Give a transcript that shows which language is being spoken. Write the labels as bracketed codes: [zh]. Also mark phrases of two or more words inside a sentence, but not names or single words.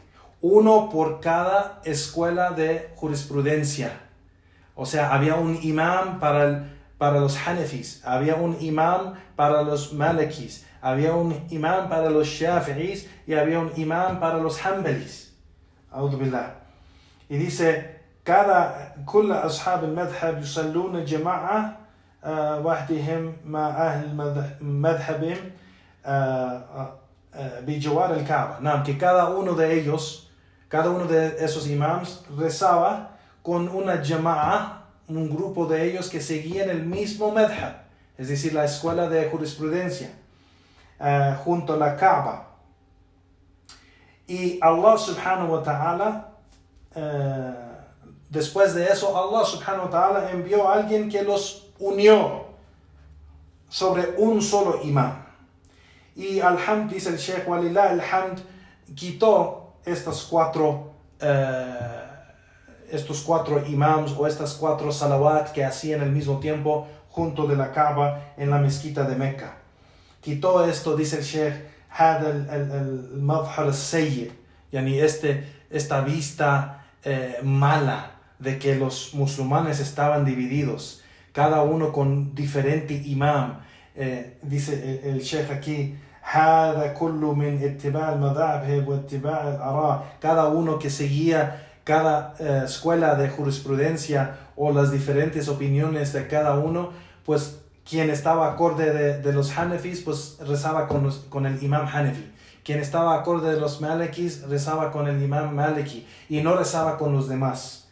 [es] 1 por cada escuela de jurisprudencia. O sea, había un imam para los Hanafis, había un imam para los Malikis, había un imam para los Shafi'is y había un imam para los Hanbalis. [ar] أعوذ بالله. [es] Y dice, [ar] كل أصحاب المذهب يصلون جماعة وحدهم مع أهل مذهبهم بجوار الكعبة. نعم, [es] que cada uno de esos imams rezaba con una jama'a, un grupo de ellos que seguían el mismo madhab, es decir, la escuela de jurisprudencia, junto a la Kaaba. Y [ar] الله سبحانه وتعالى, [es] después de eso, [ar] الله سبحانه وتعالى [es] envió a alguien que los unió sobre un solo imam. Y al-Hamd, dice el Sheikh, [ar] ولله الحمد, [es] quitó estos 4 imams o estas 4 salawat que hacían al mismo tiempo junto de la Kaaba en la mezquita de Meca. Quitó esto, dice el Sheikh, [ar] هذا المظهر السيء, [es] yani esta vista mala de que los musulmanes estaban divididos, cada uno con diferente imam. Dice el Sheikh aquí, هذا كل من اتباع المذاهب واتباع الآراء, cada uno que seguía cada escuela de jurisprudencia o las diferentes opiniones de cada uno, pues quien estaba acorde de los Hanafis, pues rezaba con el imam Hanafi. Quien estaba acorde de los Malikis, rezaba con el imam Maliki y no rezaba con los demás.